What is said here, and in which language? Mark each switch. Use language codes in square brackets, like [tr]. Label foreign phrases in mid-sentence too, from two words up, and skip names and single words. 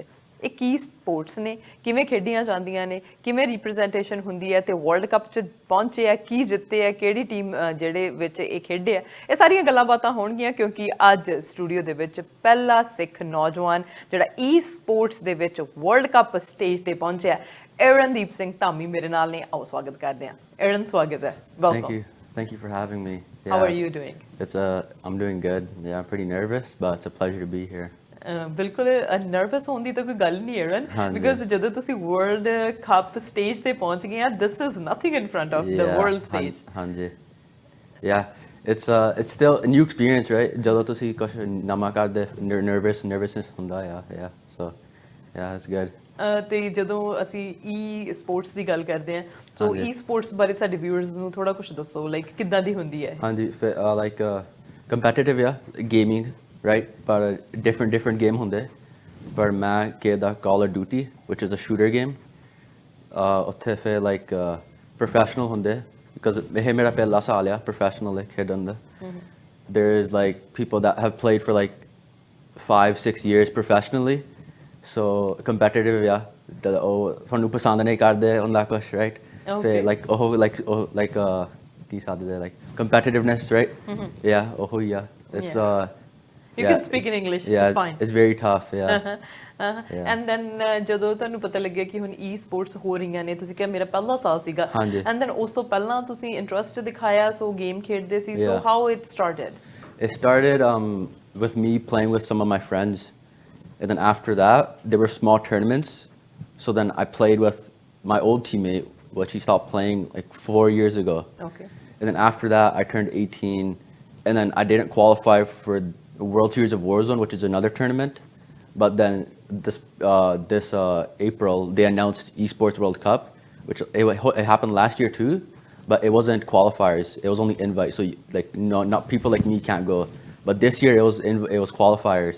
[pa] ਇਹ ਕੀ ਸਪੋਰਟਸ ਨੇ, ਕਿਵੇਂ ਖੇਡੀਆਂ ਜਾਂਦੀਆਂ ਨੇ, ਕਿਵੇਂ ਰਿਪਰੈਜ਼ੈਂਟੇਸ਼ਨ ਹੁੰਦੀ ਹੈ ਤੇ ਵਰਲਡ ਕੱਪ 'ਚ ਪਹੁੰਚੇ ਆ, ਕੀ ਜਿੱਤੇ ਆ, ਕਿਹੜੀ ਟੀਮ ਜਿਹੜੇ ਵਿੱਚ ਇਹ ਖੇਡੇ ਆ, ਇਹ ਸਾਰੀਆਂ ਗੱਲਾਂ ਬਾਤਾਂ ਹੋਣਗੀਆਂ ਕਿਉਂਕਿ ਅੱਜ ਸਟੂਡੀਓ ਦੇ ਵਿੱਚ ਪਹਿਲਾ ਸਿੱਖ ਨੌਜਵਾਨ ਜਿਹੜਾ ਈ ਸਪੋਰਟਸ ਦੇ ਵਿੱਚ ਵਰਲਡ ਕੱਪ ਸਟੇਜ ਤੇ ਪਹੁੰਚਿਆ, ਏਰਨਦੀਪ ਸਿੰਘ ਧਾਮੀ ਮੇਰੇ ਨਾਲ ਨੇ। ਆਓ ਸਵਾਗਤ ਕਰਦੇ ਹਾਂ। ਏਰਨ, ਸਵਾਗਤ ਹੈ। ਵੈਲਕਮ। [en] Thank you for having me. Yeah. How are you doing? I'm doing good. Yeah, I'm pretty nervous, but it's a pleasure to be here. [pa] ਬਿਲਕੁਲ ਨਰਵਸ ਹੋਣ ਦੀ ਤਾਂ ਕੋਈ ਗੱਲ ਨਹੀਂ ਏਰਨ, ਬਿਕਾਜ਼ ਜਦੋਂ ਤੁਸੀਂ ਵਰਲਡ ਕੱਪ ਸਟੇਜ ਤੇ ਪਹੁੰਚ ਗਏ ਆ, [en] this is nothing in front of the world stage. [pa] ਹਾਂਜੀ, [en] yeah, it's still a new experience, right? [pa] ਜਦੋਂ ਤੁਸੀਂ ਕੁਝ ਨਵਾਂ ਕਰਦੇ, nervousness ਹੁੰਦਾ ਆ, [en] yeah, so yeah, it's good. [pa] ਤੇ ਜਦੋਂ ਅਸੀਂ ਈ ਸਪੋਰਟਸ ਦੀ ਗੱਲ ਕਰਦੇ ਹਾਂ, ਸੋ ਈ ਸਪੋਰਟਸ ਬਾਰੇ ਸਾਡੇ ਵਿਊਅਰਸ ਨੂੰ ਥੋੜਾ ਕੁਝ ਦੱਸੋ, ਲਾਈਕ ਕਿੱਦਾਂ ਦੀ ਹੁੰਦੀ ਹੈ? ਹਾਂਜੀ, [en] like competitive [pa] ਆ ਗੇਮਿੰਗ, [en] right? But different game [pa] ਹੁੰਦੇ, ਪਰ ਮੈਂ ਖੇਡਦਾ [en] Call of Duty, which is a shooter game. [pa] ਉੱਥੇ ਫਿਰ [en] like professional [pa] ਹੁੰਦੇ, because ਇਹ ਮੇਰਾ ਪਹਿਲਾ ਸਾਲ ਆ professional ਖੇਡਣ ਦਾ। [en] There is like people that have played for like 5-6 years professionally, so competitive, yeah, [pa] ਉਹ ਤੁਹਾਨੂੰ ਪਸੰਦ ਨਹੀਂ ਕਰਦੇ ਹੁੰਦਾ ਕੁਛ, right? ਫਿਰ like ਉਹ like ਕੀ ਸਾਦੇ [en] like competitiveness, [pa] right? [en] Yeah, ਉਹ yeah, it's You can speak in English, it's fine. It's very tough, yeah. And then [pa] ਜਦੋਂ ਤੁਹਾਨੂੰ ਪਤਾ ਲੱਗਿਆ ਕਿ ਹੁਣ ਈ ਸਪੋਰਟਸ ਹੋ ਰਹੀਆਂ ਨੇ, ਤੁਸੀਂ ਕਿਹਾ ਮੇਰਾ ਪਹਿਲਾ ਸਾਲ ਸੀਗਾ, [en] and then [pa] ਉਸ ਤੋਂ ਪਹਿਲਾਂ ਤੁਸੀਂ ਇੰਟਰਸਟ ਦਿਖਾਇਆ, ਸੋ ਗੇਮ ਖੇਡਦੇ ਸੀ, [en] so how it started? It started with me playing with some of my friends, and then after that there were small tournaments, so then I played with my old teammate, which he stopped playing like 4 years ago. Okay. And then after that I turned 18, and then I didn't qualify for World Series of Warzone, which is another tournament, but then this April they announced Esports World Cup, which it happened last year too, but it wasn't qualifiers, it was only invite, so like not people like me can't go, but this year it was qualifiers.